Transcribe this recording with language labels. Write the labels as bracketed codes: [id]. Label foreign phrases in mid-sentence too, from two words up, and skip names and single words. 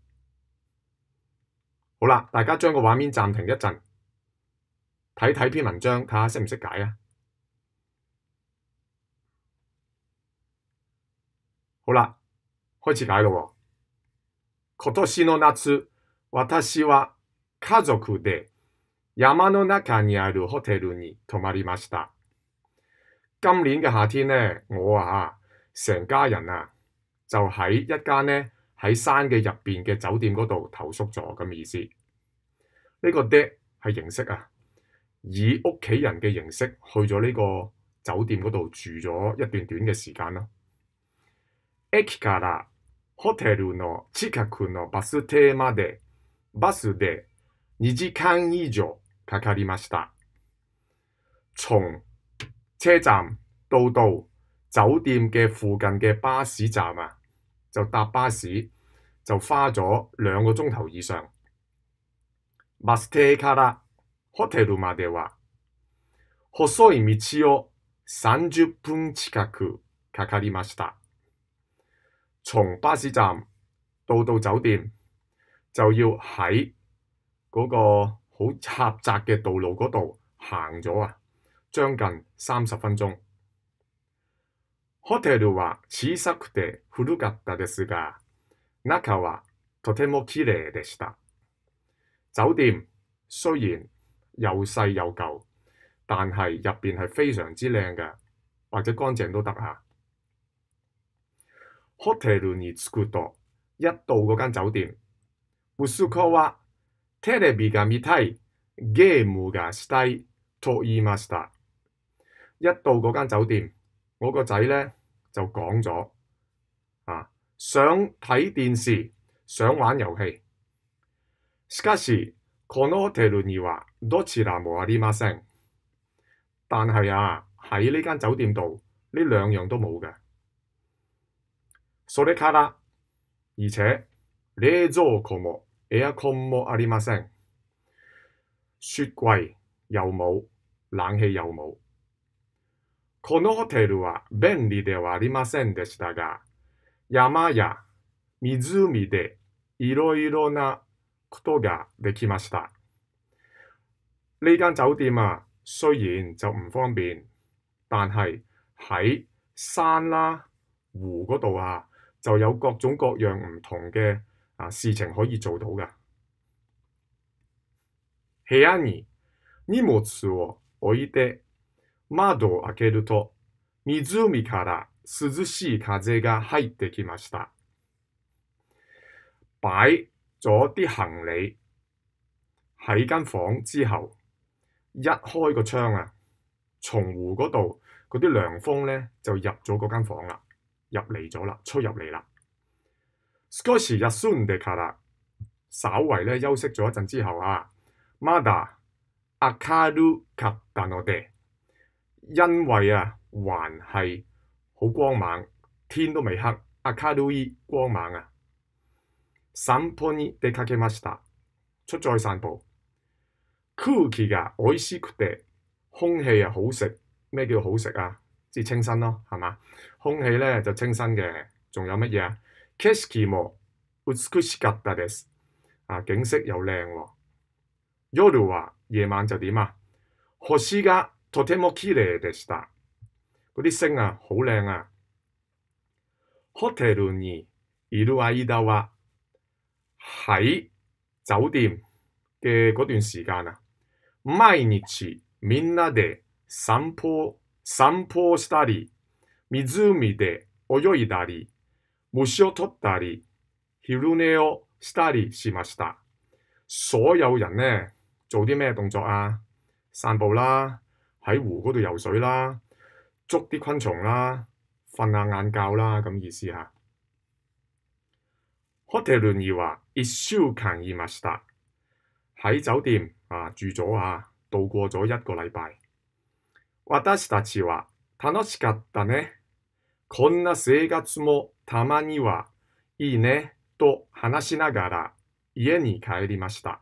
[yue] 好啦，大家將個畫面暫停一陣，睇睇篇文章，睇下識唔識解啊。好啦，開始解咯。 [ja] 今年の夏、私は家族で山の中にあるホテルに泊まりました。 [yue] 今年嘅夏天呢，我成家人就喺一間呢喺山嘅入邊嘅酒店嗰度投宿咗咁嘅意思。呢個de係形式以屋企人嘅形式去咗呢個酒店嗰度住咗一段短嘅時間咯。 [ja] 駅からホテルの近くのバス停までバスで2時間以上かかりました。 [yue] 從車站到酒店嘅附近嘅巴士站就搭巴士就花咗2個鐘頭以上。 [ja] バス停からホテルまでは細い道を30分近くかかりました。 [yue] 從巴士站到酒店就要喺嗰個好狹窄嘅道路嗰度行咗將近30分鐘。 [ja] ホテルは小さくて古かったですが、中はとてもきれいでした。 [yue] 酒店雖然又細又舊，但係入邊係非常之靚嘅，或者乾淨都得 [ja] ホテルに着くと、 [yue] 一到嗰間酒店、 [ja] 息子はテレビが見たい、ゲームがしたいと言いました。 [yue] 一到嗰間酒店，我個仔呢就講咗想睇電視，想玩遊戲。 [ja] しかし、このホテルにはどちらもありません。 [yue] 但係喺呢間酒店度，呢2樣都冇嘅。 [ja] それから、而且冷蔵庫もエアコンもありません。 [yue] 雪櫃又冇，冷氣又冇。 [ja] このホテルは便利ではありませんでしたが、山や湖でいろいろなことができました。 [yue] 呢間酒店雖然就唔方便，但係喺山湖嗰度就有各種各樣唔同嘅事情可以做到嘅。 [ja] 部屋に荷物を置いて窓を開けると湖から涼しい風が入ってきました。 [yue] 擺咗啲行李喺間房之後，一開個窗從湖嗰度嗰啲涼風呢就入咗嗰間房啦，入嚟咗啦，吹入嚟啦。 [ja] 少し休んでから [yue] 稍為呢休息咗一陣之後 [ja] まだ明るかったので， [yue] 因為還係好光猛，天都未黑，明るい光猛散歩に出かけました。出咗去散步。 [ja] 空気がおいしくて， [yue] 空氣好食。咩叫好食即係清新咯，係嘛？空氣呢就清新嘅。仲有乜嘢 [ja] 景色も美しかったです。 [yue] 景色又靚喎。 [ja] 夜は [yue] 夜晚就點 [ja] 星がとてもきれいでした。 [yue] 嗰啲星好靚 [ja] ホテルにいる間は [yue] 喺酒店嘅嗰段時間 [ja] 毎日みんなで散歩したり、湖で泳いだり、虫を取ったり、昼寝をしたりしました。 [yue] 所有人呢做啲咩動作散步啦，喺湖嗰度游水啦，捉啲昆蟲啦，瞓下晏覺啦，咁意思 [ja] ホテルには1週間いました。 [yue] 喺酒店住咗度過咗1個禮拜。 [ja] 私たちは楽しかったね。こんな生活もたまにはいいねと話しながら家に帰りました。